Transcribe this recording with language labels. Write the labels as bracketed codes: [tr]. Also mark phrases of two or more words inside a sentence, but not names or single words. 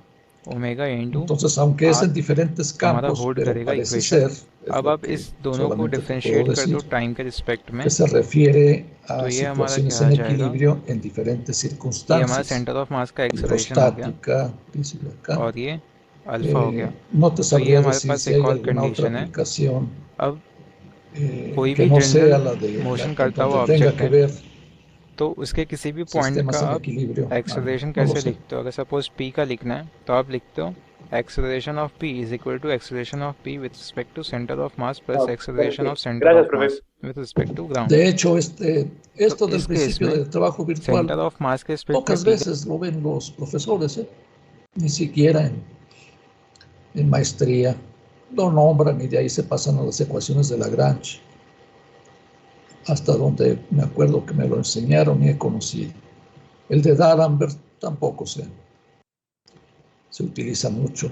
[es] Entonces, aunque es en diferentes campos, pero parece ser, es lo que solamente te puedo decir, que se refiere a situaciones en equilibrio en diferentes circunstancias. Hidrostática, dice acá. No te sabría decir si hay alguna otra aplicación que no sea la donde tenga que ver [hi] तो उसके किसी भी पॉइंट का [es] sistemas en [hi] आप [es] equilibrio. [hi] एक्सेलरेशन [es] No lo [hi] कैसे [es] sé. [hi] लिखते हो? अगर सपोज p का लिखना है तो आप लिखते हो [en] acceleration of p is equal to acceleration of p with respect to center of mass plus [es] Bueno, [en] acceleration [es] sí. [en] of center [es] Gracias, [en] of [es] profe. [en] mass with respect to ground. [es] De hecho, [hi] तो [es] esto del [hi] इस केस [es] principio [hi] में [es] del trabajo virtual, [en] center of mass [hi] के रिस्पेक्ट में [es] pocas [hi] p [es] veces lo ven los profesores, ni siquiera en maestría lo nombran y de ahí se pasan a las ecuaciones de Lagrange. hasta donde me acuerdo que me lo enseñaron y he conocido. El de D'Alembert tampoco se utiliza mucho.